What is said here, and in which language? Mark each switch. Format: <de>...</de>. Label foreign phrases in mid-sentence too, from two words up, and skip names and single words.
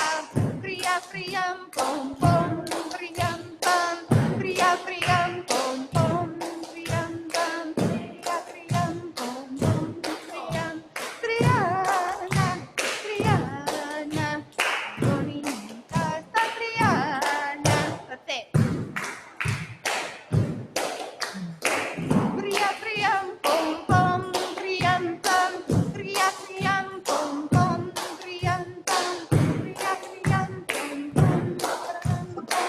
<es>Priya priyam pom pom priyam pam. Priya priyam pom pom priyam pam. Priya priyam pom pom priyam. Priyana, Priyana. Bonita esta Priyana.</es> <en>That's it. Priya priyam pom pom priyam pam. Priya priyam pom pom priyam pam. Priya priyam pom pom priyam pam.</en>